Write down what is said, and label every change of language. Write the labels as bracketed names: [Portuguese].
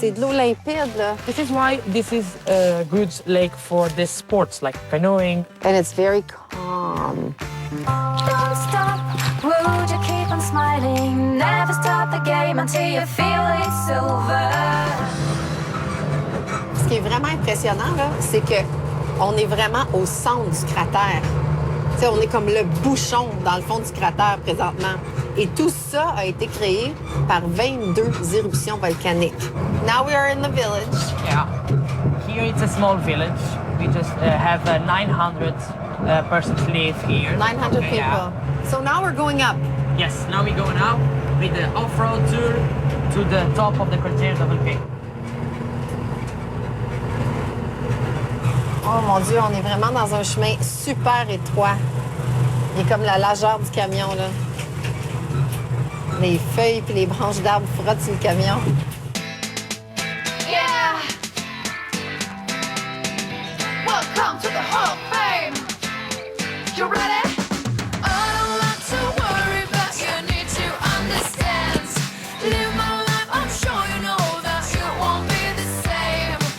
[French] c'est de l'eau limpide, là. [English] This is why this is a good lake for the sports like canoeing. And it's very calm. Don't stop, would you keep on smiling? Never stop the game until you feel it's over. [French] Ce qui est vraiment impressionnant, là, c'est que on est vraiment au centre du cratère. Tu sais, on est comme le bouchon dans le fond du cratère présentement. Et tout ça a été créé par 22 éruptions volcaniques. [English] Now we are in the village. Yeah. Here it's a small village. We just have 900 persons live here. 900 people. Yeah. So now we're going up. Yes, now we go now with the off-road tour to the top of the Cordillera de Volcano. [French] Oh mon Dieu, on est vraiment dans un chemin super étroit. Il est comme la largeur du camion, là. Les feuilles puis les branches d'arbres frottent sur le camion. [English] Yeah! Welcome to the Hall of Fame! You ready? I don't like to worry, but you need to understand. Live my life, I'm sure you know that it won't be the same.